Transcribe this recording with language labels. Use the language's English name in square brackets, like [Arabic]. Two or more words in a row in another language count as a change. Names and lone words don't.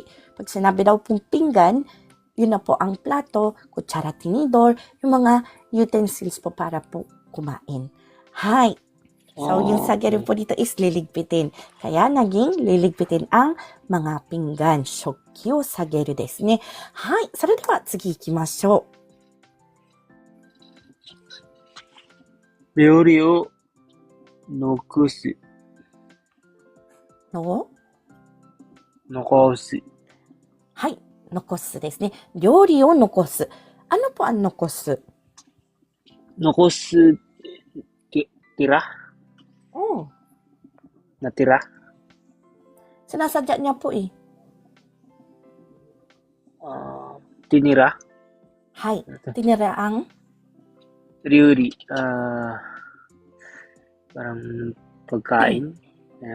[Filipino] Pag sinabi daw pong pinggan, yun na po ang plato, kutsara, tinidor, yung mga utensils po para po kumain. Hi! So, yung sageru po dito is liligpitin. Kaya, naging liligpitin ang mga pinggan. [Japanese] 食器を下げるですね。はい! それでは次行きましょう。料理を残す。残す。はい。残すですね。料理を残す。 [Filipino] Ano po ang [Japanese] 残す？ [Filipino] 残す、tira? Natira? Sinasadya niya po eh. Tinira? Hay. Tinira ang? Ryuri. Parang pagkain. Ayan.